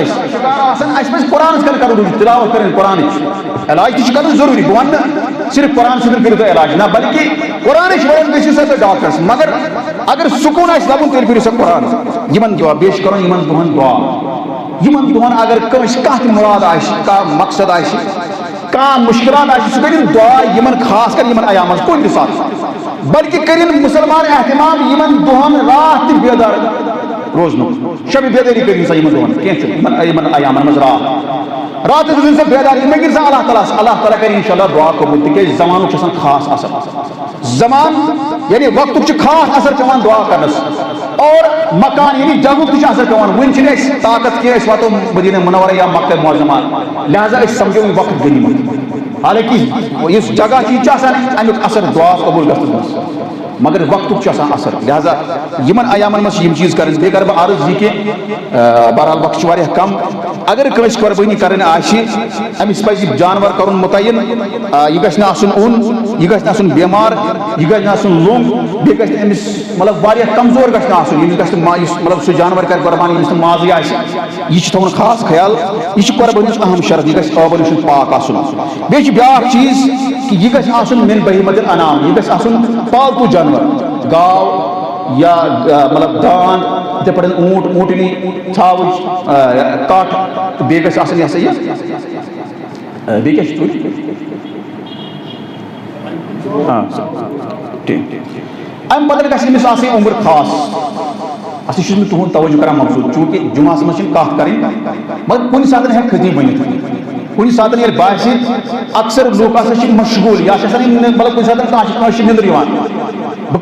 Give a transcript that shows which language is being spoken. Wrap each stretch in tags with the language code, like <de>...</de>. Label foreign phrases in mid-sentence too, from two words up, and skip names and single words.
<ks>اسہِ پزِ قرآنس کن کرُن رُجوٗع تلاوت کرٕنۍ قرآنٕچ علاج تہِ چھُ کرُن ضروٗری بہٕ ونہٕ نہٕ صرف قرآن سۭتۍ کٔرِو تُہۍ علاج نہ بلکہِ قرآنٕچ وجہ گٔژھِو سا تُہۍ ڈاکٹرس مگر اگر سکوٗن آسہِ لبُن تیٚلہِ کٔرِو سا قرآن یِمن دعا بیٚیہِ چھُ کرُن یِمن دۄہن دعا یِمن دۄہن اگر کٲنٛسہِ کانٛہہ تہِ مُراد آسہِ کانٛہہ مقصد آسہِ کانٛہہ مُشکلات آسہِ سُہ کٔرِنۍ دعا یِمن خاص کر یِمن ایامن منٛز کُنہِ تہِ ساتہٕ بلکہِ کٔرِنۍ مُسلمان احتمام یِمن دۄہن راتھ تہِ بیدار روزن شب بیداری کر سا یمن ایامن مز رات روزن سا بیداری میں گر سا اللہ تعالیٰ کر انشاءاللہ دعا قبول تکیاز زمانک چھسن خاص اثر زمان یعنی وقت خاص اثر پیوان دعا کرنس اور مکان یعنی جگہ تہ اثر پیوان ون چھن اس طاقت کی اس واتو مدینہ منورہ یا مکہ معظمہ لہذا اس سمجھو وقت غنیمت حالانکہ اس جگہ چیز امیک اثر دعا قبول گژھنس مگر وقت اثر لہذا یمن ایامن مز یم چیز کرن بیٚیہِ کر بہٕ عرض یہ کہ بہرحال وقت واریاہ کم اگر کٲنٛسہِ قۄربٲنی کرٕنۍ آسہِ أمِس پزِ جانور کرُن متعین یہِ گژھِ نہٕ آسُن اوٚن یہِ گژھِ نہٕ آسُن بیمار یہِ گژھِ نہٕ آسُن لوٚنٛگ بیٚیہِ گژھِ نہٕ أمِس مطلب واریاہ کمزور گژھِ نہٕ آسُن ییٚمِس گژھِ نہٕ یُس مطلب سُہ جانور کرِ قۄربان ییٚمِس نہٕ مازٕے آسہِ یہِ چھُ تھاوُن خاص خیال یہِ چھُ قۄربٲنی اہم شرط یہِ گژھِ ٲبہٕ نِش پاک آسُن بیٚیہِ چھُ بیٛاکھ چیٖز کہ یہِ گژھِ آسُن</ks> <ar>من بہیمۃ الانعام</ar> <ks>یہِ گژھِ آسُن پالتوٗ جانور گاو یا مطلب داند یتھے پٲٹھۍ اونٹ اونٹنی ژھاوٕج کٹھ تہٕ بیٚیہِ گژھِ آسٕنۍ یہِ ہسا یہِ بیٚیہِ کیٛاہ چھُ امہِ پتہٕ گژھِ أمِس آسٕنۍ عُمر خاص اَصلی چھُس بہٕ تُہُنٛد توجہ کران مقصوٗد چوٗنٛکہِ جُمعہس منٛز چھِنہٕ کتھ کرٕنۍ مگر کُنہِ ساتہٕ ہٮ۪کہِ خطیٖب بٔنِتھ کُنہِ ساتہٕ ییٚلہِ باسہِ اکثر لوٗکھ آسان چھِ مشغوٗل یا چھِ آسان مطلب کُنہِ ساتہٕ کانٛہہ چھِ نِندٕر یِوان بہٕ</ks>